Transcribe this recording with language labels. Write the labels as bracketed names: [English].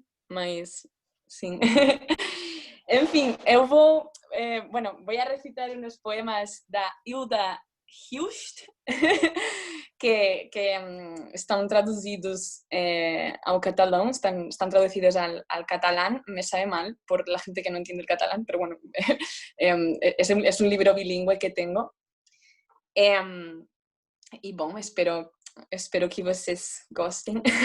[Portuguese] Mas, sim. Enfim, eu vou a recitar uns poemas da Hilda Hilst, que estão traduzidos ao catalão, estão [Spanish] traducidos al catalán. Me sabe mal por la gente que no entiende el catalán, pero bueno, es un libro bilingüe que tengo. [Portuguese] E bom, espero que vocês gostem.